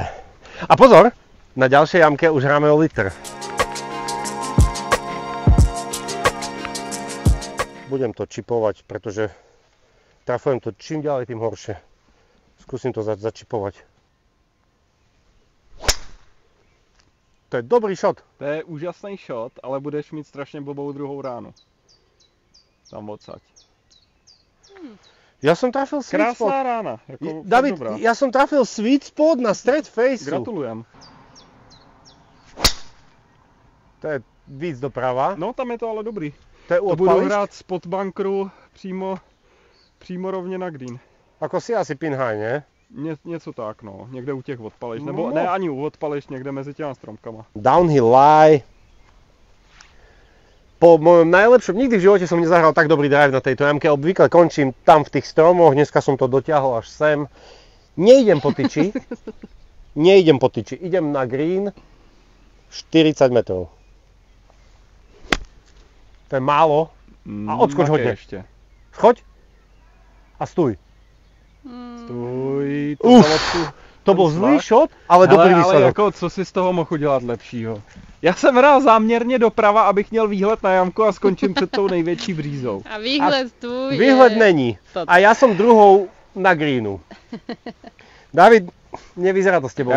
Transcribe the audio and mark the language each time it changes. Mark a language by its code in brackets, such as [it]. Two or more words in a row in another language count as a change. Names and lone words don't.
[sk] A pozor, na ďalšej jamke už hráme o liter. Budem to čipovať, pretože trafujem to čím ďalej, tým horšie. Skúsim to začipovať. To je dobrý shot. [cs] To je úžasný shot, ale budeš mít strašně blbou druhou ránu. Tam odsaď. [sk] Ja som trafil [en] sweet spot. [cs] Krásná rána. Jako David, dobrá. [sk] ja som trafil [en] sweet spot [sk] na stred faceu. Gratulujem. [cs] To je víc doprava. No, tam je to ale dobrý. To je To budu odpališť. hrát spod bunkru přímo rovně na green. [sk] Ako si asi [en] pin high, [sk] ne? [cs] Něco tak, no. Někde u těch odpališť. No. Nebo ne ani u odpališť, někde mezi těma stromkama. [en] Downhill lie. [sk] Po mojom najlepšom, nikdy v živote som nezahral tak dobrý drive na tejto jamke. Obvykle končím tam v tých stromoch, dneska som to dotiahol až sem. Neidem po tyči. Idem na green 40 metrov. To je málo. A odskoč hodne. [cs] Ještě. Choď a stůj. Stůj. [sk] To bol zlý shot, ale dobrý výsledok. [cs] Ale jako, co si z toho mohl udělat lepšího? Já jsem hrál záměrně doprava, abych měl výhled na jamku a skončím před tou největší břízou. A výhled tu je... Výhled není. [sk] A ja som druhou na greenu. David, nevyzerá to s tebou